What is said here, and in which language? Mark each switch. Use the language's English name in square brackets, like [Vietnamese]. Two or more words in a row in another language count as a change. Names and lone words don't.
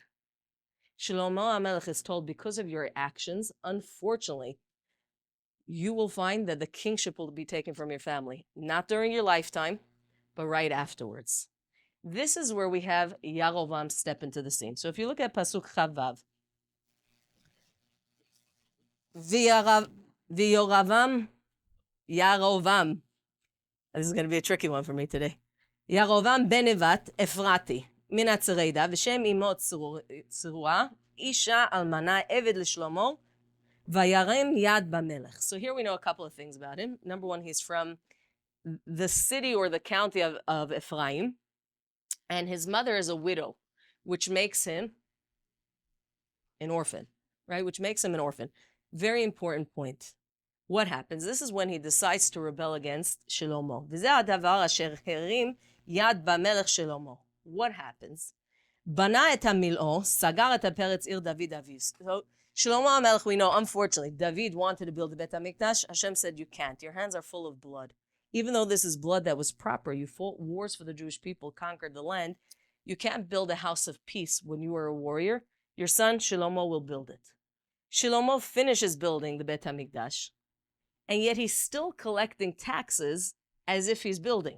[English] Shlomo HaMelech is told, because of your actions, unfortunately, you will find that the kingship will be taken from your family, not during your lifetime, but right afterwards. This is where we have Yarovam step into the scene. So if you look at [Hebrew] פסוק כ״ו, [English] Yarovam, this is going to be a tricky one for me today. [Hebrew] ירבעם בן נבט אפרתי מן הצרדה ושם אמו צרועה אשה אלמנה עבד לשלמה וירם יד במלך. [English] So here we know a couple of things about him. Number one, he's from the city or the county of Ephraim, and his mother is a widow, which makes him an orphan, right? Which makes him an orphan. Very important point. What happens? This is when he decides to rebel against Shlomo. [Hebrew] וזה הדבר אשר הרים יד במלך שלמה. [English] What happens? [Hebrew] בנה את המלוא סגר את פרץ עיר דוד אביו. [English] So Shlomo HaMelech, we know, unfortunately, David wanted to build the Bet HaMikdash. Hashem said, you can't. Your hands are full of blood. Even though this is blood that was proper, you fought wars for the Jewish people, conquered the land. You can't build a house of peace when you are a warrior. Your son, Shlomo, will build it. Shlomo finishes building the Bet HaMikdash, and yet he's still collecting taxes as if he's building.